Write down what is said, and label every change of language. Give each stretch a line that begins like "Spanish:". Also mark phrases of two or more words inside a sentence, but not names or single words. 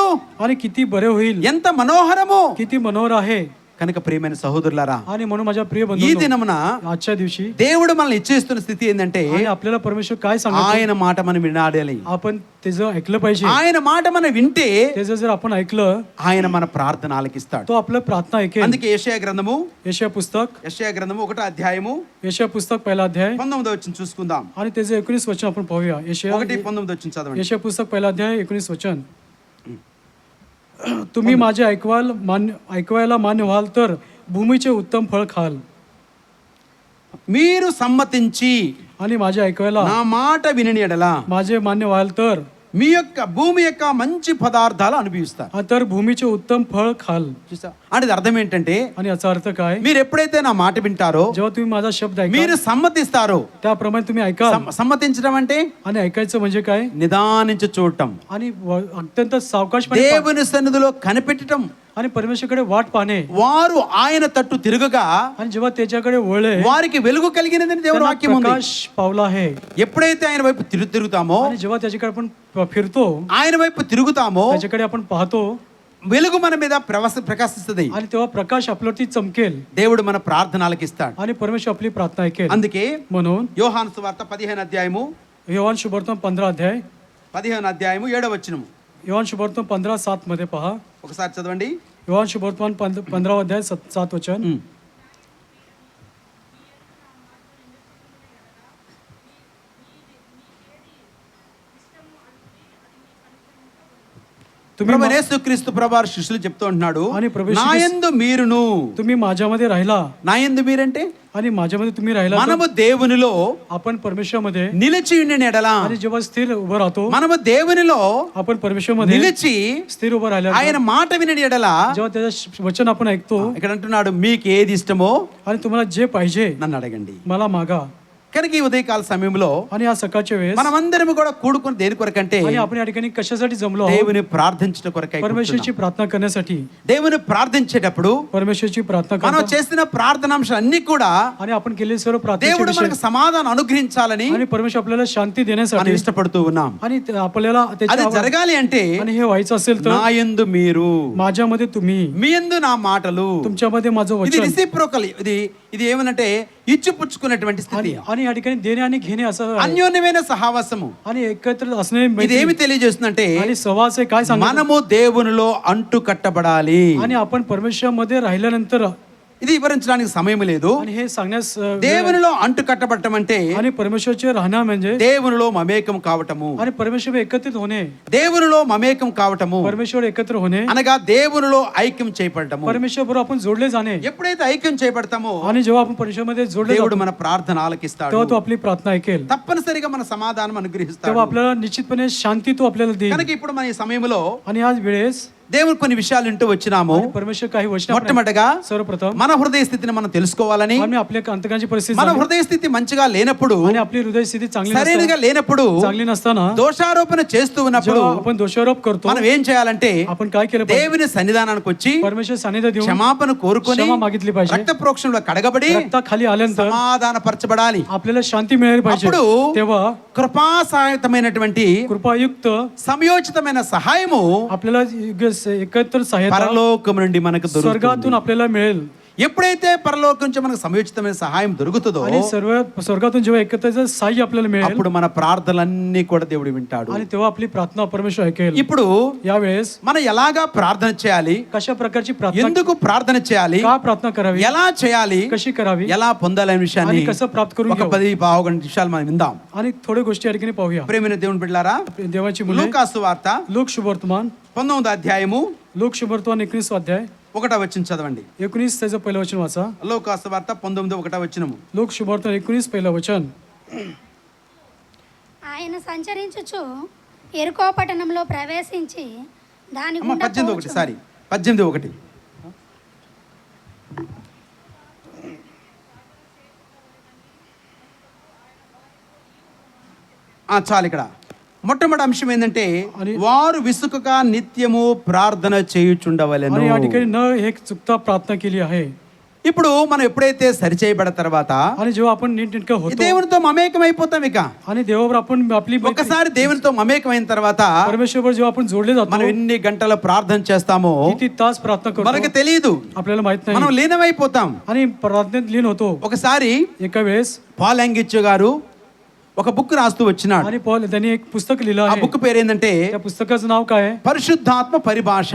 Marathi: आणि किती बरे होईल,
Telugu: ఎంత మనోహరము.
Marathi: किती मनोहर आहे.
Telugu: కనుక ప్రియమైన సహోదరులారా,
Marathi: आणि म्हणून माझ्या प्रिय
Telugu: ఈ
Marathi: बंधू
Telugu: దినమున
Marathi: आजच्या दिवशी
Telugu: దేవుడు మనల్ని ఇచ్చేస్తున్న స్థితి ఏంటంటే,
Marathi: आणि आपल्याला परमेश्वर काय सांगतो,
Telugu: ఆయన మాట మనం వినాలి.
Marathi: आपण त्याचं ऐकलं पाहिजे.
Telugu: ఆయన మాట మనం వింటే
Marathi: त्याचं जर आपण ऐकलं
Telugu: ఆయన మన ప్రార్థన ఆలకిస్తాడు.
Marathi: तो आपलं प्रार्थना ऐकेल.
Telugu: అందుకే యెషయా గ్రంథము
Marathi: यशया पुस्तक
Telugu: 1వ అధ్యాయము
Marathi: 1 अध्याय
Telugu: 19వ వచనం చూసుకుందాం.
Marathi: आणि त्याचे 19 वचन आपण पाहूया.
Telugu: 1:19 वचन చదవండి.
Marathi: यशया पुस्तक 1 अध्याय 19 वचन. तुम्ही माझे ऐकवायला मान्य व्हाल तर भूमीचे उत्तम फळ खाल.
Telugu: మీరు సమ్మతించి
Marathi: आणि माझे ऐकायला
Telugu: నా మాట వినని ఎడల
Marathi: माझे मान्य व्हाल तर
Telugu: మీ యొక్క భూమి యొక్క మంచి పదార్థాలు అనుభవిస్తారు.
Marathi: तर भूमीचे उत्तम फळ खाल.
Telugu: చూసా అంటే ఇది అర్థం ఏంటంటే
Marathi: आणि याचा अर्थ काय?
Telugu: మీరు ఎప్పుడైతే నా మాట వింటారో,
Marathi: जेव्हा तुम्ही माझा शब्द ऐका
Telugu: మీరు సమ్మతిస్తారో.
Marathi: त्याप्रमाणे तुम्ही ऐका.
Telugu: సమ్మతించడం అంటే
Marathi: आणि ऐकायचं म्हणजे काय?
Telugu: నిదానించి చూడటం,
Marathi: आणि अत्यंत सावकाशपणे
Telugu: దేవుని సన్నిధిలో కనిపెట్టడం.
Marathi: आणि परमेश्वरकडे वाट पाहणे.
Telugu: వారు ఆయన తట్టు తిరుగుగా
Marathi: आणि जेव्हा त्याच्याकडे वळले
Telugu: వారికి వెలుగు కలిగినదని దేవుని
Marathi: त्यांना
Telugu: వాక్యం ఉంది.
Marathi: प्रकाश पावला आहे.
Telugu: ఎప్పుడైతే ఆయన వైపు తిరుగుతామో,
Marathi: आणि जेव्हा त्याच्याकडे आपण फिरतो,
Telugu: ఆయన వైపు తిరుగుతామో,
Marathi: त्याच्याकडे आपण पाहतो,
Telugu: వెలుగు మన మీద ప్రకాశిస్తుంది.
Marathi: आणि तेव्हा प्रकाश आपल्यावरती चमकेल
Telugu: దేవుడు మన ప్రార్థనలకు ఇస్తాడు.
Marathi: आणि परमेश्वर आपली प्रार्थना ऐकेल.
Telugu: అందుకే
Marathi: म्हणून
Telugu: యోహాను సువార్త 15 అధ్యాయము
Marathi: योहान शुभवर्तमान 15 अध्याय
Telugu: 15 అధ్యాయము 7వ వచనము
Marathi: योहान शुभवर्तमान 15:7 मध्ये पहा.
Telugu: ఒకసారి చదవండి.
Marathi: योहान शुभवर्तमान 15 अध्याय 7 वचन. तुम्ही
Telugu: ప్రభువైన యేసుక్రీస్తు ప్రభువారు శిష్యులు చెప్తూ ఉంటున్నాడు, అని ప్రభు నా యందు మీరును.
Marathi: तुम्ही माझ्यामध्ये राहिला.
Telugu: నా యందు మీరంటే
Marathi: आणि माझ्यामध्ये तुम्ही राहिला तर
Telugu: మనము దేవునిలో
Marathi: आपण परमेश्वरामध्ये
Telugu: నిలిచి ఉండిన ఎడల,
Marathi: आणि जेव्हा स्थिर उभं राहतो
Telugu: మనము దేవునిలో
Marathi: आपण परमेश्वरामध्ये
Telugu: నిలిచి
Marathi: स्थिर उभं राहिला
Telugu: ఆయన మాట వినని ఎడల,
Marathi: जेव्हा त्याचं वचन आपण ऐकतो
Telugu: ఇక్కడ అంటున్నాడు మీకు ఏది ఇష్టమో
Marathi: आणि तुम्हाला जे पाहिजे
Telugu: నన్ను అడగండి.
Marathi: मला मागा.
Telugu: కనుక ఈ ఉదయకాల సమయంలో
Marathi: आणि या सकाळच्या वेळेस
Telugu: మనమందరం కూడా కూడుకుని దేని కొరకంటే
Marathi: आणि आपण या ठिकाणी कशासाठी जमलो आहोत?
Telugu: దేవుని ప్రార్థించడం కొరకై
Marathi: परमेश्वरची प्रार्थना करण्यासाठी.
Telugu: దేవుని ప్రార్థించేటప్పుడు
Marathi: परमेश्वरची प्रार्थना
Telugu: మనం
Marathi: करतो
Telugu: చేసిన ప్రార్థనాంశాలు అన్ని కూడా
Marathi: आणि आपण केलेले सर्व प्रार्थनेचे
Telugu: దేవుడు
Marathi: विषय
Telugu: మనకు సమాధానం అనుగ్రహించాలని
Marathi: आणि परमेश्वर आपल्याला शांती
Telugu: మనం
Marathi: देण्यासाठी
Telugu: ఇష్టపడుతూ ఉన్నాం.
Marathi: आणि आपल्याला
Telugu: అది
Marathi: त्याची
Telugu: జరగాలి అంటే
Marathi: आणि हे व्हायचं असेल तर
Telugu: నా యందు మీరు,
Marathi: माझ्यामध्ये तुम्ही,
Telugu: మీ యందు నా మాటలు.
Marathi: तुमच्यामध्ये माझं
Telugu: ఇది
Marathi: वचन.
Telugu: రిసిప్రోకల్, ఇది ఏమనంటే ఇచ్చిపుచ్చుకున్నటువంటి స్థితి,
Marathi: आणि या ठिकाणी देणे आणि घेणे असं आहे.
Telugu: అన్యోన్యమైన సహవాసము.
Marathi: आणि एकत्र असणे
Telugu: ఇది
Marathi: मैत्री.
Telugu: ఏమి తెలియజేస్తుందంటే
Marathi: आणि सहवास हे काय सांगतो?
Telugu: మనము దేవునిలో అంటు కట్టబడాలి.
Marathi: आणि आपण परमेश्वरामध्ये राहिल्यानंतर
Telugu: ఇది వివరించడానికి సమయం లేదు.
Marathi: आणि हे सांगण्यास
Telugu: దేవునిలో అంటు కట్టబడటం అంటే
Marathi: आणि परमेश्वरचे राहणं म्हणजे
Telugu: దేవునిలో మమేకం కావటము.
Marathi: आणि परमेश्वर एकत्रित होणे.
Telugu: దేవునిలో మమేకం కావటము
Marathi: परमेश्वर एकत्र होणे
Telugu: అనగా దేవునిలో ఐక్యం చేయబడటము.
Marathi: परमेश्वर बरोबर आपण जोडले जाणे.
Telugu: ఎప్పుడైతే ఐక్యం చేయబడతామో
Marathi: आणि जेव्हा आपण परमेश्वरमध्ये जोडले
Telugu: దేవుడు
Marathi: जातो
Telugu: మన ప్రార్థన ఆలకిస్తాడు.
Marathi: तेव्हा तो आपली प्रार्थना ऐकेल.
Telugu: తప్పనిసరిగా మన సమాధానం అనుగ్రహిస్తాడు.
Marathi: तेव्हा आपल्याला निश्चितपणे शांती तो आपल्याला देईल.
Telugu: కనుక ఇప్పుడు మన ఈ సమయంలో
Marathi: आणि आज वेळेस
Telugu: దేవుడు కొన్ని విషయాలు వింటూ వచ్చినాము.
Marathi: आणि परमेश्वर काही वचन
Telugu: మొట్టమొదటిగా
Marathi: सर्वप्रथम
Telugu: మన హృదయ స్థితిని మనం తెలుసుకోవాలని,
Marathi: आम्ही आपल्या अंतकांची परिस्थिती
Telugu: మన
Marathi: जाणून-
Telugu: హృదయ స్థితి మంచిగా లేనప్పుడు,
Marathi: आणि आपली हृदय स्थिती चांगली
Telugu: సరైనగా లేనప్పుడు,
Marathi: चांगली नसताना
Telugu: దోషారోపణ చేస్తూ ఉన్నప్పుడు
Marathi: जेव्हा आपण दोषारोप करतो
Telugu: మనం ఏం చేయాలంటే
Marathi: आपण काय केलं पाहिजे?
Telugu: దేవుని సన్నిధానానికి వచ్చి
Marathi: परमेश्वर सानिध्य देऊन
Telugu: క్షమాపణ కోరుకొని
Marathi: क्षमा मागितली पाहिजे.
Telugu: రక్త ప్రోక్షణలో కడగబడి
Marathi: रक्ताखाली आल्यानंतर
Telugu: సమాధానపరచబడాలి.
Marathi: आपल्याला शांती मिळाली पाहिजे.
Telugu: అప్పుడు
Marathi: तेव्हा
Telugu: కృపాసహితమైనటువంటి
Marathi: कृपायुक्त
Telugu: సమయోచితమైన సహాయము
Marathi: आपल्याला योग्य एकत्र सहायता
Telugu: పరలోకం నుండి మనకు దొరుకుతుంది.
Marathi: स्वर्गातून आपल्याला मिळेल.
Telugu: ఎప్పుడైతే పరలోకం నుంచి మనకు సమయోచితమైన సహాయం దొరుకుతుందో
Marathi: आणि सर्व स्वर्गातून जेव्हा एकत्र सहाय्य आपल्याला मिळेल
Telugu: అప్పుడు మన ప్రార్థనలన్నీ కూడా దేవుడు వింటాడు.
Marathi: आणि तेव्हा आपली प्रार्थना परमेश्वर ऐकेल.
Telugu: ఇప్పుడు
Marathi: यावेळेस
Telugu: మనం ఎలాగా ప్రార్థన చేయాలి,
Marathi: कशा प्रकारची प्रार्थना
Telugu: ఎందుకు ప్రార్థన చేయాలి,
Marathi: का प्रार्थना करावी,
Telugu: ఎలా చేయాలి,
Marathi: कशी करावी
Telugu: ఎలా పొందాలనే విషయాన్ని
Marathi: आणि कसं प्राप्त करून
Telugu: ఒక
Marathi: घ्यावं.
Telugu: 10-15 నిమిషాలు మనం విందాం.
Marathi: आणि थोडी गोष्टी या ठिकाणी पाहूया.
Telugu: ప్రేమైన దేవుని బిడ్డలారా,
Marathi: देवाची मुले
Telugu: లూకాసు వార్త
Marathi: लोक शुभवर्तमान
Telugu: 19వ అధ్యాయము
Marathi: लोक शुभवर्तमान 19 अध्याय
Telugu: 1వ వచనం చదవండి.
Marathi: 19 त्याचं पहिलं वचन वाचा.
Telugu: లూకాసు వార్త 19:1 వచనము.
Marathi: लोक शुभवर्तमान 19 पहिलं वचन.
Telugu: ఆయన సంచరించుచు ఎరుకో పట్టణంలో ప్రవేశించి దాని అమ్మ గుండా 18:1 సారీ 18:1. చాలు. ఇక్కడ మొట్టమొదటి అంశం ఏంటంటే వారు విసుకక నిత్యము ప్రార్థన చేయుచుండవలెను.
Marathi: आणि या ठिकाणी न एक चुकता प्रार्थना केली आहे.
Telugu: ఇప్పుడు మనం ఎప్పుడైతే సరిచేయబడిన తర్వాత
Marathi: आणि जेव्हा आपण नीटनेटकं होतो
Telugu: దేవునితో మమేకం అయిపోతాం. ఇక
Marathi: आणि देवावर आपण आपली
Telugu: ఒక్కసారి దేవునితో మమేకమైన తర్వాత
Marathi: परमेश्वरवर जेव्हा आपण जोडले जातो
Telugu: మనం ఎన్ని గంటల ప్రార్థన చేస్తామో
Marathi: किती तास प्रार्थना
Telugu: మనకు
Marathi: करतो
Telugu: తెలియదు.
Marathi: आपल्याला माहित नाही.
Telugu: మనం లీనమైపోతాం.
Marathi: आणि प्रार्थनेत लीन होतो.
Telugu: ఒకసారి
Marathi: एका वेळेस
Telugu: పాల్ యాంగిచ్చు గారు ఒక బుక్ రాస్తూ వచ్చినాడు.
Marathi: आणि पॉल त्यांनी एक पुस्तक लिहिलं
Telugu: ఆ
Marathi: आहे.
Telugu: బుక్ పేరు ఏంటంటే
Marathi: त्या पुस्तकाचं नाव काय आहे?
Telugu: పరిశుద్ధాత్మ పరిభాష,